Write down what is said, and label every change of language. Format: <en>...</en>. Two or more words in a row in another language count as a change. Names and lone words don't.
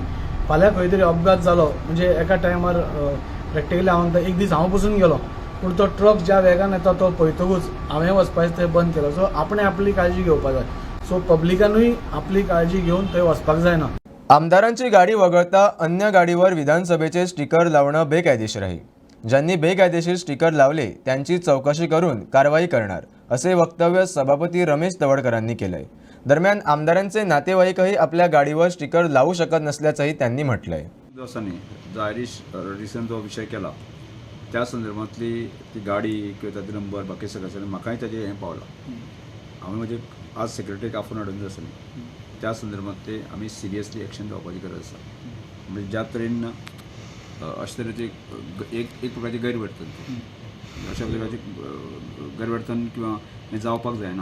<kok>फाल्यां खंय तरी अपघात जालो म्हणजे एका टायमार प्रॅक्टिकली हांव एक दीस हांव पसून गेलो पूण तो ट्रक ज्या वेगान येता तो पळयतकूच हांवें वचपाचें थंय बंद केलो. सो आपणें आपली काळजी घेवपाक जाय. सो पब्लिकानूय आपली काळजी घेवन थंय वचपाक जायना.</kok> <mr>आमदारांची गाडी वगळता अन्य गाडीवर विधानसभेचे स्टिकर लावणं बेकायदेशीर आहे. ज्यांनी बेकायदेशीर स्टिकर लावले त्यांची चौकशी करून कारवाई करणार असे वक्तव्य सभापती रमेश तवडकरांनी केलंय. दरम्यान आमदारांचे नातेवाईकही आपल्या गाडीवर स्टिकर लावू शकत नसल्याचंही त्यांनी म्हटलंय.</mr> <kok>जो आयरिश रिसन जो विषय केला त्या संदर्भातली ती गाडी किंवा ताचे नंबर बाकी सगळं म्हाकाय ताजें हें पावलां. हांवें म्हणजे आज सेक्रेटरीक आफून हाडून आसा न्ही त्या संदर्भात ते आमी</kok> <en>seriously action</en> <kok>घेवपाची गरज आसा. म्हणजे ज्या तरेन अशे तरेचे एक प्रकारचे गैरवर्तन अशा प्रकारचे गैरवर्तन किंवा हें जावपाक जायना.</kok>